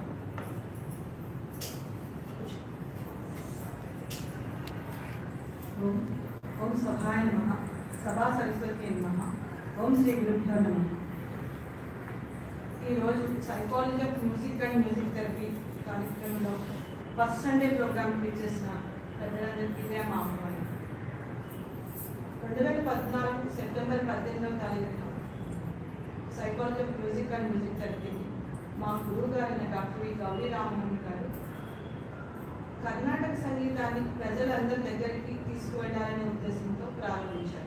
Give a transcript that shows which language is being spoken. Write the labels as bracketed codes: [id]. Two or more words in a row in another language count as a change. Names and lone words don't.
[sa] ओम सभाय नमः. सभा सरस्वती नमः. ओम श्री गुरुभ्यो नमः. [te] ఈ రోజు సైకాలజీ ఆఫ్ మ్యూజిక్ అండ్ మ్యూజిక్ థెరపీ కార్యక్రమంలో [en] first Sunday [te] ప్రోగ్రామ్కి ఇచ్చేసిన పెద్దలందరికీ ఇదే మా ఆహ్వానం. 2014 సెప్టెంబర్ 18వ తారీఖున సైకాలజీ ఆఫ్ మ్యూజిక్ అండ్ మ్యూజిక్ థెరపీ మా గురువు గారైన డాక్టర్ గౌరీ రామ్మోహన్ గారు కర్ణాటక సంగీతాన్ని ప్రజలందరి దగ్గరికి తీసుకువెళ్ళాలనే ఉద్దేశంతో ప్రారంభించారు.